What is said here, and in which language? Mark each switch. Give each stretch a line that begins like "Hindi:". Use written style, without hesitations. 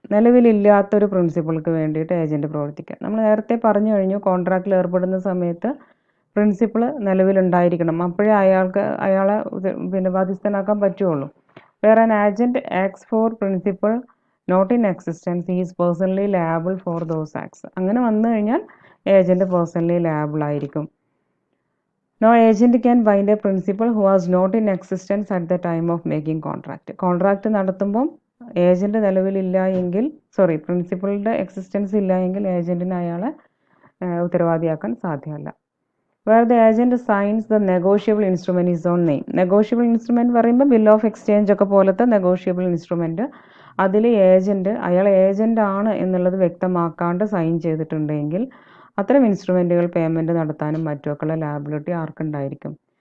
Malayalam: നിലവിലില്ലാത്തൊരു പ്രിൻസിപ്പിൾക്ക് വേണ്ടിയിട്ട് ഏജന്റ് പ്രവർത്തിക്കുക. നമ്മൾ നേരത്തെ പറഞ്ഞു കഴിഞ്ഞു, കോൺട്രാക്റ്റിൽ ഏർപ്പെടുന്ന സമയത്ത് പ്രിൻസിപ്പിൾ നിലവിലുണ്ടായിരിക്കണം, അപ്പോഴേ അയാളെ ബാധ്യസ്ഥനാക്കാൻ പറ്റുള്ളൂ.
English: Where an agent acts for principle not in existence, he is personally liable for those acts.
Malayalam: അങ്ങനെ വന്നു കഴിഞ്ഞാൽ ഏജന്റ് പേഴ്സണലി ലാബിൾ ആയിരിക്കും.
English: No agent can bind a principal who was not in existence at the time of making contract.
Malayalam: Contract നടത്തുമ്പം agent നിലവിലില്ല എങ്കിൽ, പ്രിൻസിപ്പളുടെ existence ഇല്ല എങ്കിൽ ഏജന്റിന് അയാളെ ഉത്തരവാദിയാക്കാൻ സാധ്യമല്ല.
English: Where the agent signs the negotiable instrument is own name.
Malayalam: Negotiable instrument പറയുമ്പോൾ bill of exchange ഒക്കെ പോലത്തെ negotiable instrument, അതിൽ അയാൾ ഏജന്റ് ആണ് എന്നുള്ളത് വ്യക്തമാക്കാണ്ട് സൈൻ ചെയ്തിട്ടുണ്ടെങ്കിൽ അത്തരം ഇൻസ്ട്രുമെൻറ്റുകൾ പേയ്മെൻറ്റ് നടത്താനും മറ്റുമൊക്കെയുള്ള ലാബിലിറ്റി ആർക്കുണ്ടായിരിക്കും?